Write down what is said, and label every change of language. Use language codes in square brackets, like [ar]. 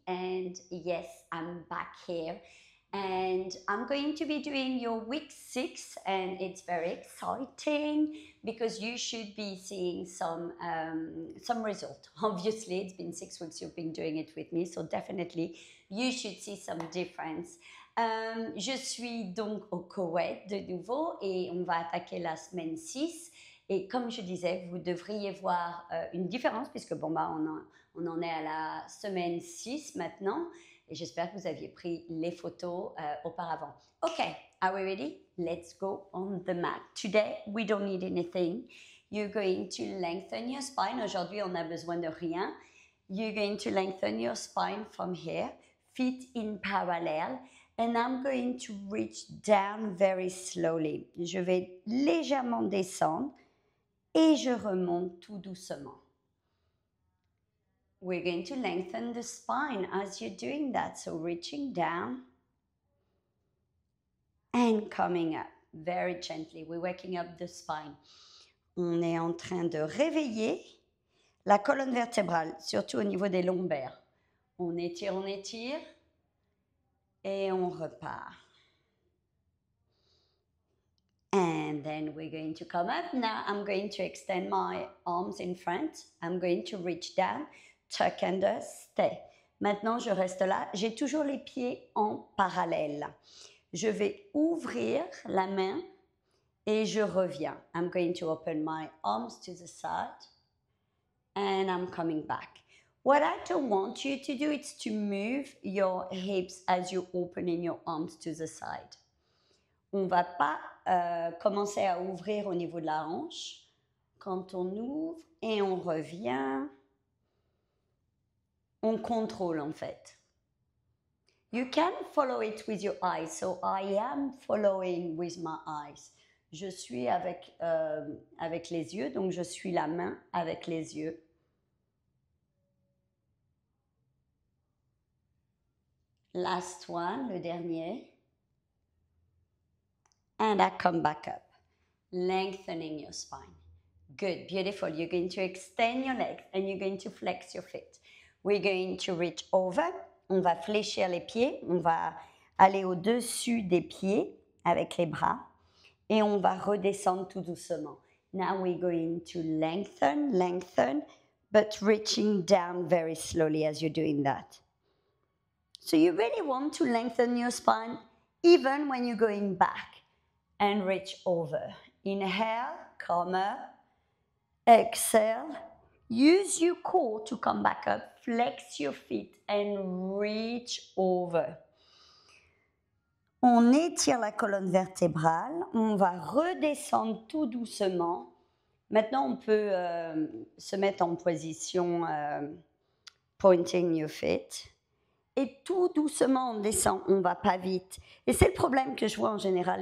[en] And yes, I'm back here, and I'm going to be doing your week 6, and it's very exciting because you should be seeing some result. Obviously, it's been 6 weeks you've been doing it with me, so definitely you should see some difference. [fr] Je suis donc au Koweït de nouveau et on va attaquer la semaine 6. Et comme je disais, vous devriez voir une différence puisque on en est à la semaine 6 maintenant et j'espère que vous aviez pris les photos auparavant. [en] Okay, are we ready? Let's go on the mat. Today, we don't need anything. You're going to lengthen your spine. [fr] Aujourd'hui, on n'a besoin de rien. [en] You're going to lengthen your spine from here, feet in parallel. And I'm going to reach down very slowly. [fr] Je vais légèrement descendre et je remonte tout doucement. [en] We're going to lengthen the spine as you're doing that. So reaching down and coming up very gently. We're waking up the spine. [fr] On est en train de réveiller la colonne vertébrale, surtout au niveau des lombaires. On étire et on repart. [en] And then we're going to come up. Now I'm going to extend my arms in front. I'm going to reach down, tuck under, stay. [fr] Maintenant, je reste là. J'ai toujours les pieds en parallèle. Je vais ouvrir la main et je reviens. [en] I'm going to open my arms to the side and I'm coming back. What I don't want you to do is to move your hips as you're opening your arms to the side. [fr] On ne va pas commencer à ouvrir au niveau de la hanche. Quand on ouvre et on revient, on contrôle en fait. [en] You can follow it with your eyes. So I am following with my eyes. [fr] Je suis avec les yeux, donc je suis la main avec les yeux. [en] Last one, [fr] le dernier. [en] And I come back up, lengthening your spine. Good, beautiful. You're going to extend your legs and you're going to flex your feet. We're going to reach over. [fr] On va fléchir les pieds. On va aller au-dessus des pieds avec les bras. Et on va redescendre tout doucement. [en] Now we're going to lengthen, but reaching down very slowly as you're doing that. So you really want to lengthen your spine even when you're going back. And reach over. Inhale, come up. Exhale. Use your core to come back up. Flex your feet and reach over. [fr] On étire la colonne vertébrale. On va redescendre tout doucement. Maintenant, on peut se mettre en position [en] pointing your feet. [fr] Et tout doucement, on descend, on ne va pas vite. Et c'est le problème que je vois en général.